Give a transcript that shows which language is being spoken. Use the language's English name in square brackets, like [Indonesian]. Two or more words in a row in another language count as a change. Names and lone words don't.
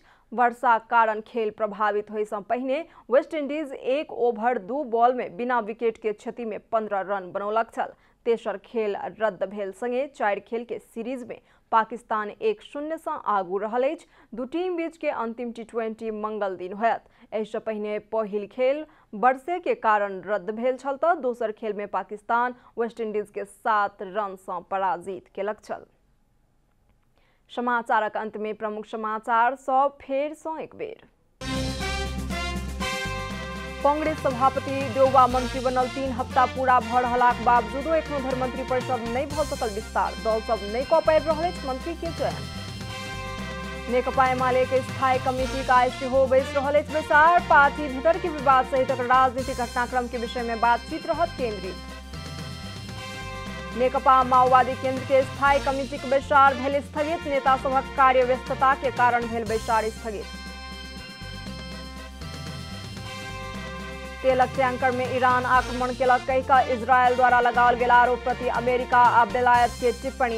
[Maithili] वर्षाक कारण खेल प्रभावित होइसँ पहिने वेस्ट इंडीज 1 ओवर 2 बॉल में बिना विकेट के क्षति में 15 रन बनौलक छल। तेसर खेल रद्द भेल संगे 4 खेल के सीरीज में पाकिस्तान 1-0 सँ आगू रहल अछि। दू टीम बीच के अंतिम टी20 मंगल दिन होयत। एहिसँ पहिने पहिल खेल वर्षे के कारण रद्द भेल छल तऽ दोसर खेल में पाकिस्तान वेस्ट इंडीज के 7 रन सँ पराजित केलक छल। समाचारक अंत में प्रमुख समाचार सब फेर सँ एक बेर। कांग्रेस सभापति देउबा मंत्री बनल 3 हफ्ता पूरा भऽ रहलाक बावजूदो एखनो धर्म मंत्री परिषद नहि भऽ सकल विस्तार। दल सब नहि कऽ पाबि रहल अछि मंत्री के चयन। नेकपा एमाले के स्थायी कमिटी का आज सेहो बैस रहल अछि बैसार। पार्टी भीतर के विवाद सहित राजनीतिक घटनाक्रम के विषय में बातचीत रहत केंद्रित। नेकपा माओवादी केंद्र के स्थायी कमिटी के बैसार भेल स्थगित। नेता सभक कार्य व्यस्तता के कारण भेल बैसार स्थगित। तेलक टैंकर में ईरान आक्रमण केलक कहि कऽ इजरायल द्वारा लगाओल गेल आरोप प्रति अमेरिका आ बेलायत के टिप्पणी।